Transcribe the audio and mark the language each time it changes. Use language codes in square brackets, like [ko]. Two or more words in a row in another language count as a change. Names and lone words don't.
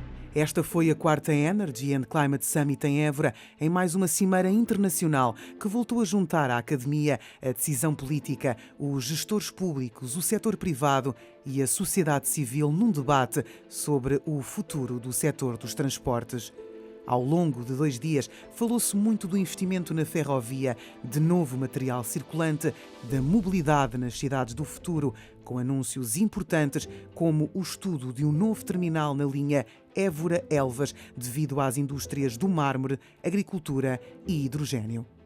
[pt] Esta foi a 4ª Energy and Climate Summit em Évora, em mais uma cimeira internacional que voltou a juntar a academia, a decisão política, os gestores públicos, o setor privado e a sociedade civil num debate sobre o futuro do setor dos transportes. Ao longo de 2 dias, falou-se muito do investimento na ferrovia, de novo material circulante, da mobilidade nas cidades do futuro, com anúncios importantes como o estudo de um novo terminal na linha Évora-Elvas, devido às indústrias do mármore, agricultura e hidrogênio.